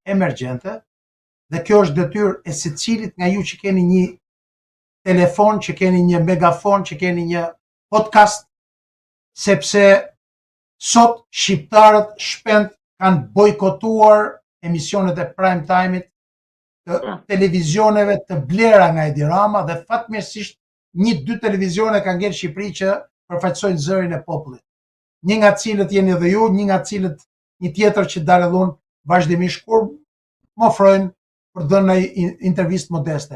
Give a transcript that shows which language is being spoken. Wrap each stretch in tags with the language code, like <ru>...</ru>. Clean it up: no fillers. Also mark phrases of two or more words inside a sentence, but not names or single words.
<sq>emergjente dhe kjo është detyrë e secilit nga ju që keni një telefon, që keni një megafon, që keni një podcast, sepse sot shqiptarët shpend kanë bojkotuar emisionet e</sq> <en>prime time-it</en> <sq>të televizioneve të blera nga Edi Rama dhe fatmirësisht 1-2 televizione kanë ngel Shqipëri që përfaqësojnë zërin e popullit. Një nga cilët jeni dhe ju, një nga cilët një tjetër që dalëllon vazhdimisht kur më ofrojnë për dhënë një intervistë modeste.</sq>